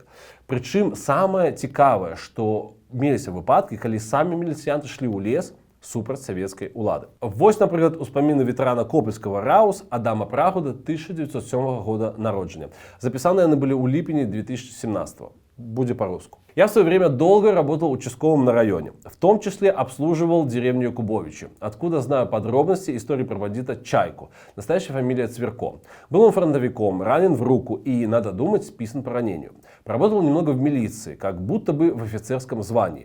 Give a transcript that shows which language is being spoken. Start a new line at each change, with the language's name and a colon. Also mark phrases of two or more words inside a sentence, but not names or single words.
Belarusian: Прычым самае цікавае, што меліся выпадкі, калі самі міліцыянты шлі ў лес супраць савецкай улады. Вось, напрыклад, успаміны ветэрана Копельскага РАУС Адама Прагуда 1907 года народжання. Запісаныя яны былі ў ліпені 2017. Будзе
Russian: по-русски. Я в свое время долго работал участковым на районе. В том числе обслуживал деревню Кубовичи, откуда знаю подробности истории про бандита Чайку. Настоящая фамилия Цверко. Был он фронтовиком, ранен в руку и, надо думать, списан по ранению. Проработал немного в милиции, как будто бы в офицерском звании.